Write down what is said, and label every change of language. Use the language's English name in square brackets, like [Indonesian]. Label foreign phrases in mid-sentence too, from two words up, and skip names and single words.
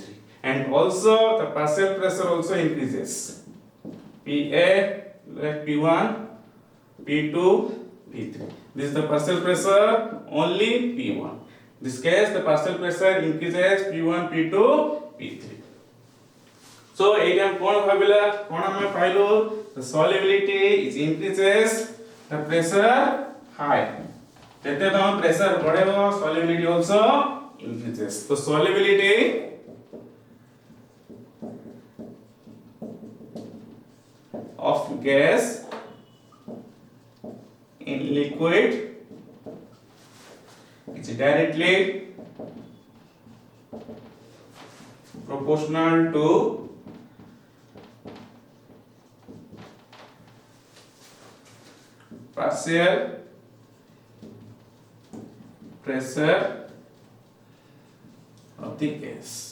[English] And also the partial pressure also increases. PA, like P1, P2, P3. This is the partial pressure, only P1. In this case, the partial pressure increases P1, P2, P3. So [Odia] ଏଇଟା କଣ ଭାବିଲା କଣ ଆମେ ପାଇଲୁ [English] the solubility is increases the pressure high [Odia] ଯେତେ ତମ pressure ବଢେଇବ [English] solubility also increases so solubility of gas in liquid is directly proportional to partial pressure of the gas.